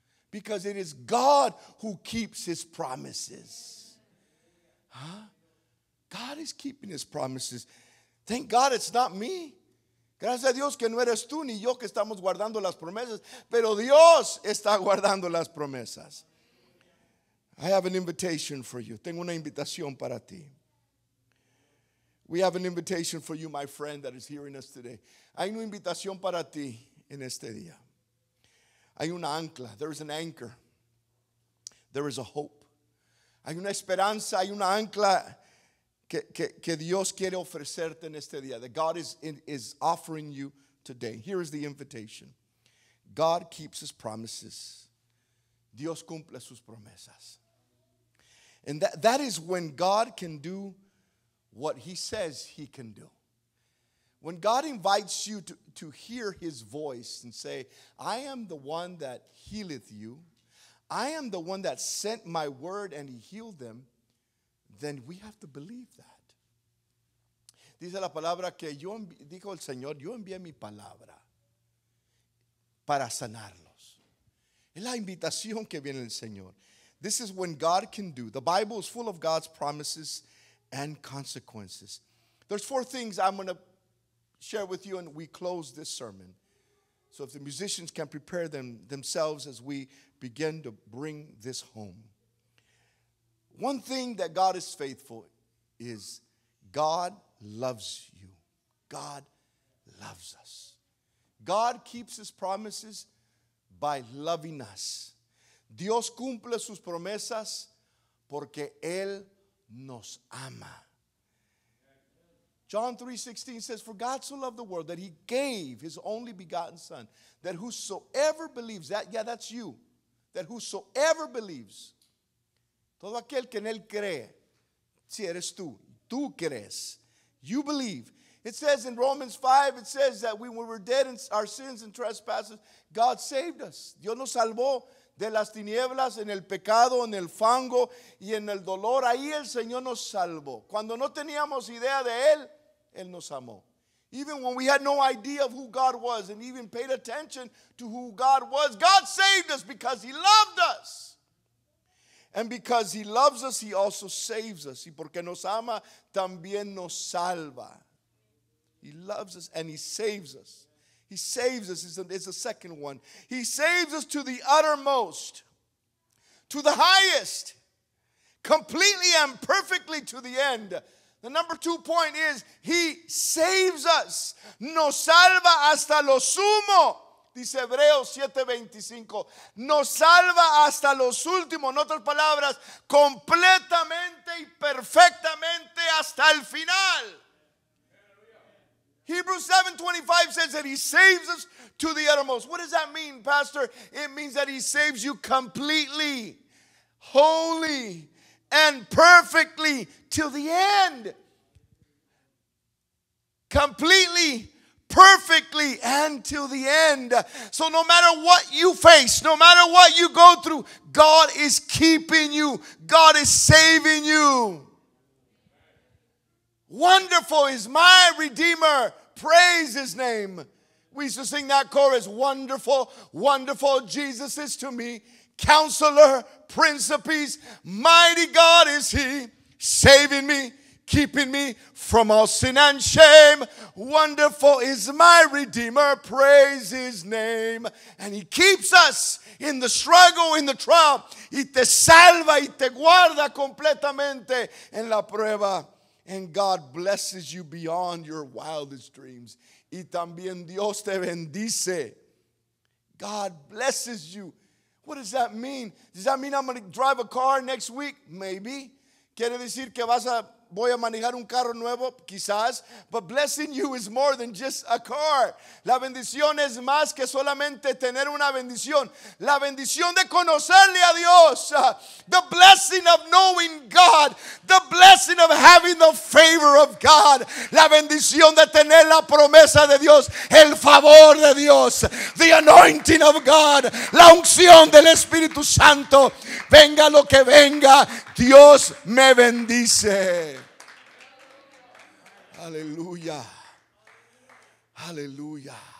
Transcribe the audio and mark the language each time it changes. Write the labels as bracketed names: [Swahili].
[English] Because it is God who keeps His promises. God is keeping His promises. Thank God it's not me. [Spanish] Gracias a Dios que no eres tú ni yo que estamos guardando las promesas, pero Dios está guardando las promesas. [English] I have an invitation for you. [Spanish] Tengo una invitación para ti. [English] We have an invitation for you, my friend, that is hearing us today. [Spanish] Hay una invitación para ti en este día. Hay una ancla. [English] There is an anchor. There is a hope. [Spanish] Hay una esperanza, hay una ancla que Dios quiere ofrecerte en este día, [English] that God is offering you today. Here is the invitation. God keeps His promises. [Spanish] Dios cumple sus promesas. [English] And that is when God can do what He says He can do. When God invites you to hear His voice and say, I am the one that healeth you, I am the one that sent my word and He healed them, then we have to believe that. [Spanish] Dice la palabra que dijo el Señor, yo envié mi palabra para sanarlos. Es la invitación que viene el Señor. [English] This is when God can do. The Bible is full of God's promises and consequences. There's 4 things I'm going to share with you, and we close this sermon. So if the musicians can prepare themselves as we begin to bring this home. One thing that God is faithful is God loves you. God loves us. God keeps His promises by loving us. [Spanish] Dios cumple sus promesas porque Él nos ama. [English] John 3:16 says, for God so loved the world that He gave His only begotten Son, that whosoever believes, that's you, that whosoever believes, [Spanish] todo aquel que en Él cree, si eres tú crees, [English] you believe. It says in Romans 5, it says that when we were dead in our sins and trespasses, God saved us. [Spanish] Dios nos salvó de las tinieblas, en el pecado, en el fango y en el dolor. Ahí el Señor nos salvó. Cuando no teníamos idea de Él, Él nos amó. [English] Even when we had no idea of who God was and even paid attention to who God was, God saved us because He loved us. And because He loves us, He also saves us. [Spanish] Y porque nos ama, también nos salva. [English] He loves us and He saves us. He saves us is the second one. He saves us to the uttermost, to the highest, completely and perfectly to the end. The number 2 point is He saves us. [Spanish] Nos salva hasta lo sumo. Dice Hebreos 7:25, nos salva hasta los últimos, en otras palabras, completamente y perfectamente hasta el final. [English] Hebrews 7:25 says that he saves us to the uttermost. What does that mean, Pastor? It means that he saves you completely, wholly, and perfectly till the end. Completely, perfectly, and till the end. So no matter what you face, no matter what you go through, God is keeping you. God is saving you. Wonderful is my Redeemer. Praise his name. We used to sing that chorus. Wonderful, wonderful Jesus is to me. Counselor, Prince of Peace. Mighty God is he. Saving me, keeping me from all sin and shame. Wonderful is my Redeemer. Praise his name. And he keeps us in the struggle, in the trial. [Spanish] Y te salva y te guarda completamente en la prueba. [English] And God blesses you beyond your wildest dreams. [Spanish] Y también Dios te bendice. [English] God blesses you. What does that mean? Does that mean I'm going to drive a car next week? Maybe. [Spanish] Quiere decir que voy a manejar un carro nuevo, quizás. [English] But blessing you is more than just a car. [Spanish] La bendición es más que solamente tener una bendición. La bendición de conocerle a Dios. [English] The blessing of knowing God. The blessing of having the favor of God. [Spanish] La bendición de tener la promesa de Dios. El favor de Dios. [English] The anointing of God. [Spanish] La unción del Espíritu Santo. Venga lo que venga, Dios me bendice. Aleluya. Aleluya.